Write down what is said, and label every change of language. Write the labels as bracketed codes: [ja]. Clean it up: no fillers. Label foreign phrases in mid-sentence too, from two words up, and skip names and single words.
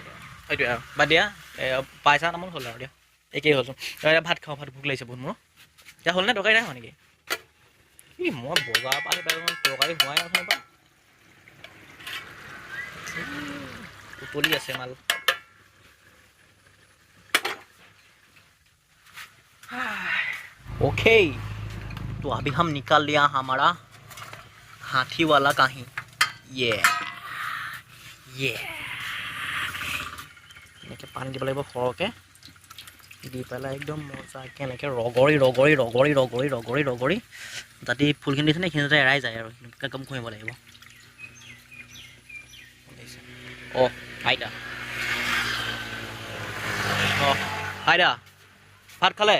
[as] সেইটোৱে আৰু বাদ দিয়া পইচা নামত হ'ল আৰু দিয়া একেই হ'লচোন। ভাত খাওঁ ভাত ভোক লাগিছে বহুত মোৰ। এতিয়া হ'লনে তৰকাৰী নাই হোৱা নেকি? মই বজাৰৰ পৰা আহি পাই তৰকাৰী হোৱাই নহয় বা উতলি আছে মাল। [hi] ओके तो अभी हम निकाल लिया हमारा हाथी वाला कहीं ये [as] এনেকৈ পানী দিব লাগিব সৰহকৈ দি পেলাই একদম মজাকৈ এনেকৈ ৰগৰি যাতে ফুলখিনি দিছে নে সেইখিনি যাতে এৰাই যায় আৰু একদম ঘঁহিব লাগিব। অঁ আইতা আইতা ভাত খালে?